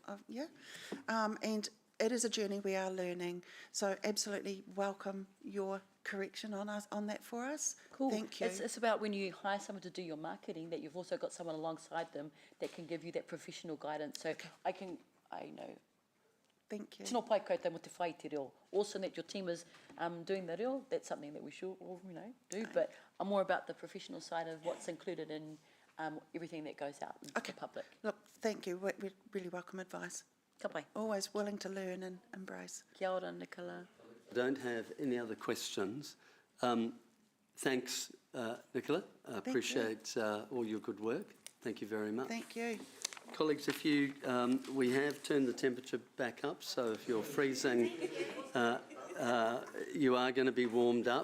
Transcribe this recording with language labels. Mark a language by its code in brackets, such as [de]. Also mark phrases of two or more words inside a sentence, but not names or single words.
[en] And it is a journey we are learning. So absolutely welcome your correction on that for us. Cool. Thank you. It's about when you hire someone to do your marketing that you've also got someone alongside them that can give you that professional guidance. So I know. Thank you. [mi] Tino pai koutou mo te whai te reo. [en] Awesome that your team is doing the reo. That's something that we should all, do. But I'm more about the professional side of what's included in everything that goes out into the public. Look, thank you. We really welcome advice. [mi] Ka pai. [en] Always willing to learn and embrace. [mi] Kia ora, Nicola. [en] I don't have any other questions. Thanks, Nicola. I appreciate all your good work. Thank you very much. Thank you. Colleagues, if you, we have turned the temperature back up, so if you're freezing, you are going to be warmed up.